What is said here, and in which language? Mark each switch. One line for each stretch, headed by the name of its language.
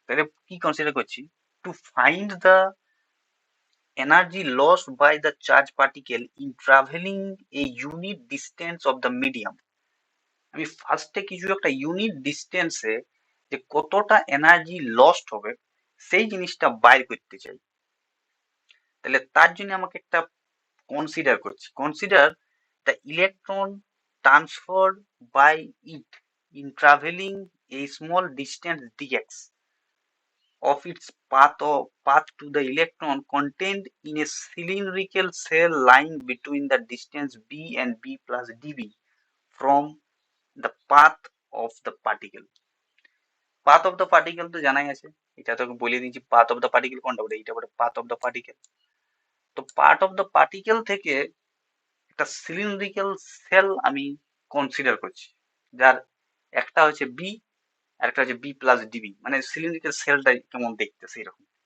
Bangla: তাহলে কি কনসিডার করছি,
English: to find the energy lost by the charge particle in traveling a unit distance of the medium,
Bangla: আমি ফার্স্টে কিছু একটা ইউনিট ডিস্টেন্সে যে কতটা এনার্জি লস্ট হবে সেই জিনিসটা বাইর করতে চাই। তাহলে তার জন্য আমাকে একটা কনসিডার করছি,
English: Consider the electron transfer by it in travelling a small distance dx of its path to the electron contained in a cylindrical cell lying between the distance b and b plus db from the path of the particle.
Bangla: Path of the particle তো জানাই আছে, এটা তো বলে দিয়েছি path of the particle কোনটা বলে, এটা বলে পাথ অফ দ্য পার্টিকেল। তো পার্ট অফ দ্য পার্টিকেল থেকে একটা সিলিন্ড্রিক্যাল সেল আমি কনসিডার করছি, যার একটা হচ্ছে বি আর একটা হচ্ছে বি প্লাস ডিবি, মানে সিলিন্ড্রিক্যাল সেলটা কেমন দেখতে সেই রকম।